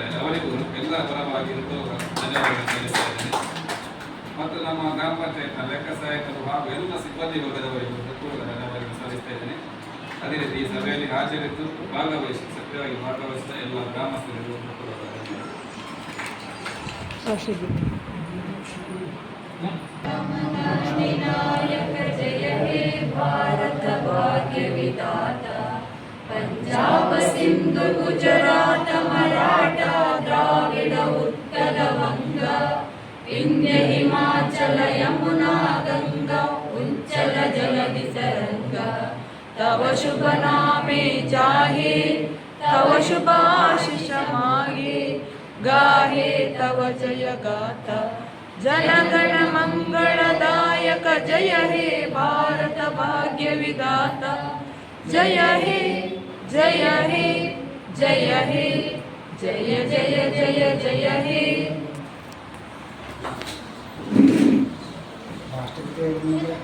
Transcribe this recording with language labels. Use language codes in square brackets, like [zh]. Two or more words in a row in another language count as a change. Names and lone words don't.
[kn] ಅವರಿಗೂ ಎಲ್ಲ ಪರವಾಗಿ ಧನ್ಯವಾದಗಳನ್ನು ಸಲ್ಲಿಸ್ತಾ ಇದ್ದೇನೆ. ಮತ್ತು ನಮ್ಮ ಗ್ರಾಮ ಪಂಚಾಯತ್ನ ಲೆಕ್ಕ ಸಹಾಯಕರು ಹಾಗೂ ಎಲ್ಲ ಸಿಬ್ಬಂದಿ ವರ್ಗದವರಿಗೂ ಹೃತ್ಪೂರ್ವಕ ಧನ್ಯವಾದಗಳನ್ನು ಸಲ್ಲಿಸ್ತಾ ಇದ್ದೇನೆ. ಅದೇ ರೀತಿ ಈ ಸಭೆಯಲ್ಲಿ ಹಾಜರಿದ್ದು ಭಾಗವಹಿಸಿ ಸಕ್ರಿಯವಾಗಿ ಭಾಗವಹಿಸಿದ ಎಲ್ಲ ಗ್ರಾಮಸ್ಥರಿಗೂ ಹೃತ್ಪೂರ್ವಕ [bn] पंजाब सिंधु गुजरात मराठा द्राविड उत्कल वंग विंध्य हिमाचल यमुना गंगा উচ্ছল জলধি তরঙ্গ তব শুভ নামে জাগে তব শুভ আশিস মাগে গাহে তব জয় গাথা জনগণ মঙ্গলদায়ক জয় হে ভারত ভাগ্য বিধাতা জয় হে জয় হে জয় হে জয় জয় জয় জয় হে। [hi] राष्ट्रपति